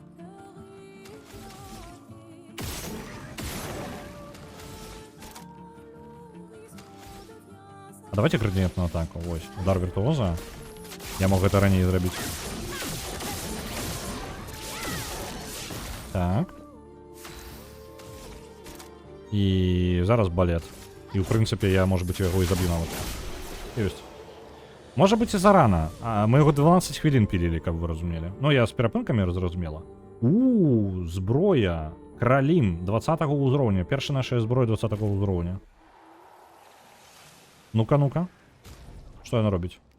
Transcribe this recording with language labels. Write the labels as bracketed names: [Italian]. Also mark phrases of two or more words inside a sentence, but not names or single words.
[Russian] А давайте градиентную атаку. [Belarusian] Вось, удар віртуоза. Я мог гэта раней зрабіць. Так. І зараз балет. І, ў прынцыпе, [Russian] я, может быть, [Belarusian] яго і заб'ю нават. Ёсць. Можа быць і зарана. А мы яго 12 хвілін пілілі, каб вы разумелі. Ну, я з перапынкамі зразумела. Зброя. Кралім 20-го ўзроўня. Першая наша зброя 20-го ўзроўня. Ну-ка, ну-ка. Што яна робіць?